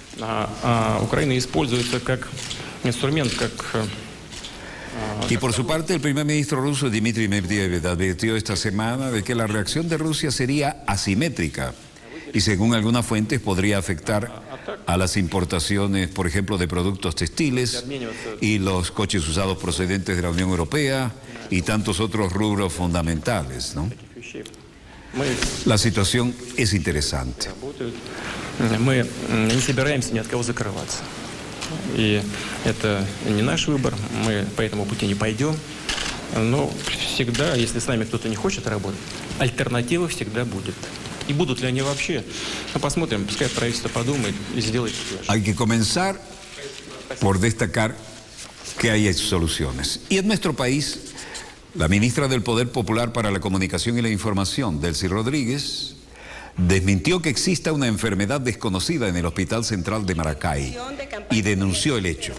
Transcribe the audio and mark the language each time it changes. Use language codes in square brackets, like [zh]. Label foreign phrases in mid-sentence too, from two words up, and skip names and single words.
[es] Y por su parte, el primer ministro ruso Dmitry Medvedev advirtió esta semana de que la reacción de Rusia sería asimétrica y, según algunas fuentes, podría afectar a las importaciones, por ejemplo, de productos textiles y los coches usados procedentes de la Unión Europea y tantos otros rubros fundamentales, ¿no? La situación es interesante. [ru] Мы не собираемся ни от кого закрываться. И это не наш выбор, мы по этому пути не пойдем. Но всегда, если с нами кто-то не хочет работать, альтернатива всегда будет. И будут ли они вообще? Ну, посмотрим, пускай правительство подумает и сделает. [es] Hay que comenzar por destacar que hay soluciones. Y en nuestro país, la ministra del Poder Popular para la Comunicación y la Información, Delcy Rodríguez, desmintió que exista una enfermedad desconocida en el Hospital Central de Maracay y denunció el hecho.